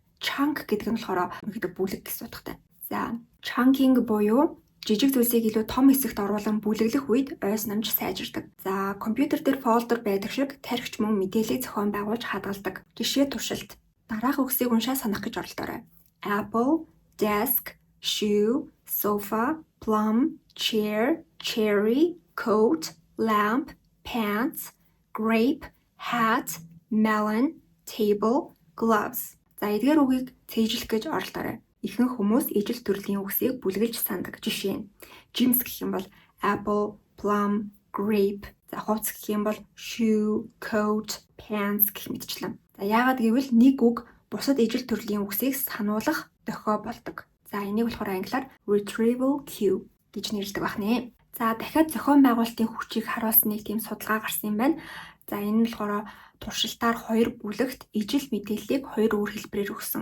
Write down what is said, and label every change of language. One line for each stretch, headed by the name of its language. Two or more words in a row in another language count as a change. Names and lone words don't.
Mongolian: Chunk гэдэг нь болохоор бүлэг гэсэн утгатай. За chunking буюу жижиг зүйлсийг илүү том хэсэгт оруулан бүлэглэх үед ой санамж сайжирдаг. За компьютер дээр фолдер байдаг шиг тархич мөн мэдээллийг зохион байгуулж хадгалдаг. Жишээ туршилт. Дараах үгсийг уншаа санах гэж оролдоорой.
English: Apple, desk, shoe, sofa, plum, chair, cherry, coat, lamp, pants, grape, hat, melon, table, gloves.
Mongolian: За эдгээр үгийг цээжлэх гэж оролдоорой. Ихэнх хүмүүс ижил төрлийн үгсийг бүлгэлж сандаг. Жишээ нь Jim's гэх юм бол
English: apple, plum, grape.
Mongolian: За хувцас гэх юм бол
English: shoe, coat, pants
Mongolian: гэх мэтчлэн. За яагаад гэвэл нэг үг бусад ижил төрлийн үгсийг сануулах дохио болдог. За энийг болохоор англиар
English: retrieval cue
Mongolian: гэж нэрлэдэг байна. За дахиад зохион байгуулалтын хүчийг харуулсан нэг тийм судалгаа гарсан юм байна. За энэ нь болохоор туршилтаар 2 бүлэгт ижил мэдээллийг 2 өөр хэлбэрээр өгсөн.